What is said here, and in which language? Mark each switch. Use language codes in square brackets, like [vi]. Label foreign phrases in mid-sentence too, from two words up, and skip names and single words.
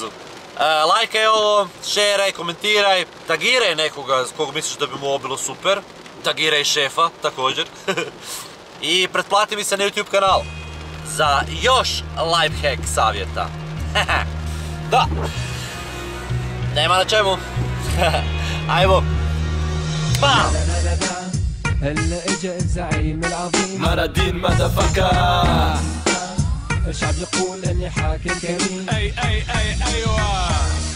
[hr] Lajkaj ovo, šeraj, komentiraj, tagiraj nekoga s kog misliš da bi mu ovo bilo super. Tagiraj šefa također. I pretplati mi se na YouTube kanal za još lifehack savjeta. Da, nema na čemu. Ajmo. Pa! [ar] هلا اجا الزعيم العظيم مرادين مدفكا الشعب يقول اني حاكم كريم اي ايوه